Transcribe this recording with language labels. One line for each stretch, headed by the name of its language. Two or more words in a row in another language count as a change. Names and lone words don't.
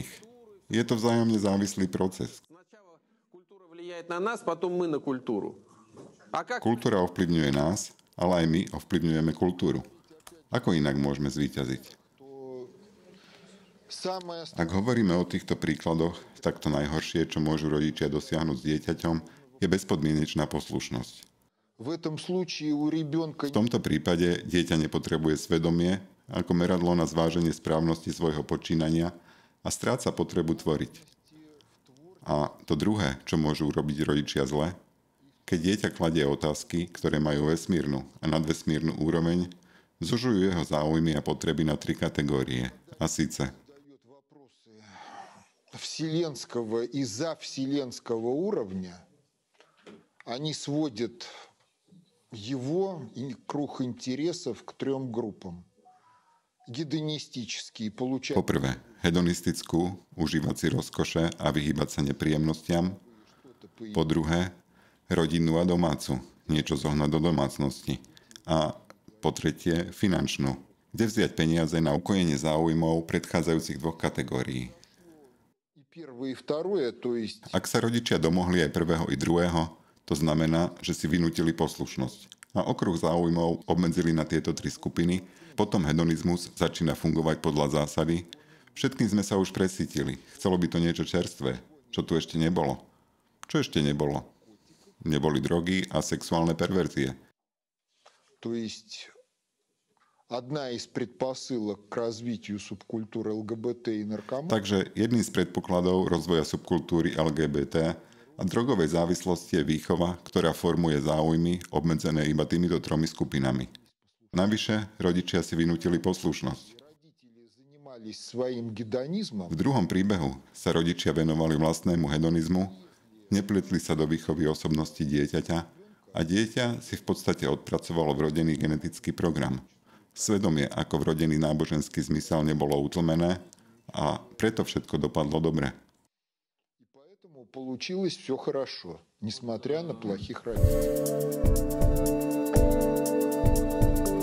Slovak: Je to vzájomne závislý proces. Kultúra ovplyvňuje nás, ale aj my ovplyvňujeme kultúru. Ako inak môžeme zvíťaziť? Ak hovoríme o týchto príkladoch, tak to najhoršie, čo môžu rodičia dosiahnuť s dieťaťom, je bezpodmienečná poslušnosť.
Russian: В этом случае у ребенка...
Slovak: V tomto prípade dieťa nepotrebuje svedomie ako meradlo na zváženie správnosti svojho počínania a stráca potrebu tvoriť. A to druhé, čo môžu urobiť rodičia zle, keď dieťa kladie otázky, ktoré majú vesmírnu a nadvesmírnu úroveň, zužujú jeho záujmy a potreby na 3 kategórie. A síce
Russian: вселенского и завселенского уровня, они сводят его круг интересов к 3 группам. Гедонистические, получают...
Slovak: Poprvé, hedonistickú, užívať si rozkoše a vyhýbať sa nepríjemnostiam. Po druhé, rodinnú a domácu, niečo zohnať do domácnosti. A po tretie, finančnú, kde vziať peniaze na ukojenie záujmov predchádzajúcich 2 kategórií. Ak sa rodičia domohli aj prvého i druhého, to znamená, že si vynútili poslušnosť a okruh záujmov obmedzili na tieto 3 skupiny, potom hedonizmus začína fungovať podľa zásady: všetkým sme sa už presítili, chcelo by to niečo čerstvé, čo tu ešte nebolo. Čo ešte nebolo? Neboli drogy a sexuálne perverzie.
Russian: То есть одна из предпосылок к развитию субкультуры ЛГБТ и наркомании
Slovak: Takže jedným z predpokladov rozvoja subkultúry LGBT a drogovej závislosti je výchova, ktorá formuje záujmy obmedzené iba týmito tromi skupinami. Navyše, rodičia si vynútili poslušnosť.
Russian: родители занимались своим гедонизмом,
Slovak: V druhom príbehu sa rodičia venovali vlastnému hedonizmu, nepletli sa do výchovy osobnosti dieťaťa a dieťa si v podstate odpracovalo vrodený genetický program. Svedomie ako vrodený náboženský zmysel nebolo utlmené a preto všetko dopadlo dobre.
Russian: и поэтому получилось все хорошо, несмотря на плохих родителей.